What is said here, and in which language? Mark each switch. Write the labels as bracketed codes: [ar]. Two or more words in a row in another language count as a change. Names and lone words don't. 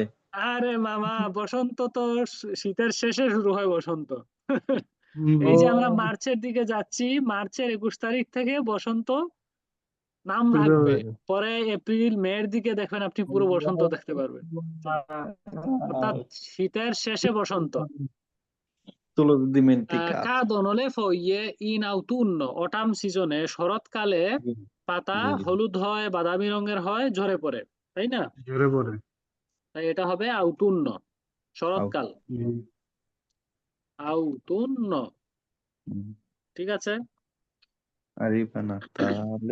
[bn] আরে মামা, বসন্ত তো শীতের শেষে শুরু হয় বসন্ত। এই ও, যে আমরা মার্চের দিকে যাচ্ছি, মার্চের 21 তারিখ থেকে বসন্ত নাম শুরু রাখবে, হবে। পরে এপ্রিল মের দিকে দেখবেন আপনি পুরো বসন্ত দেখতে পারবেন। অর্থাৎ শীতের শেষে বসন্ত। [it] Solo dimenticato. Cadono le foglie in autunno, [bn] অটাম সিজনে, শরৎকালে পাতা জি, জি। হলুদ হয়, বাদামি রঙের হয়, ঝরে পড়ে, তাই না? ঝরে পড়ে। তাই এটা হবে আউতুন্ন, শরৎকাল। আউতুন্ন, ঠিক আছে। [it] Arriva Natale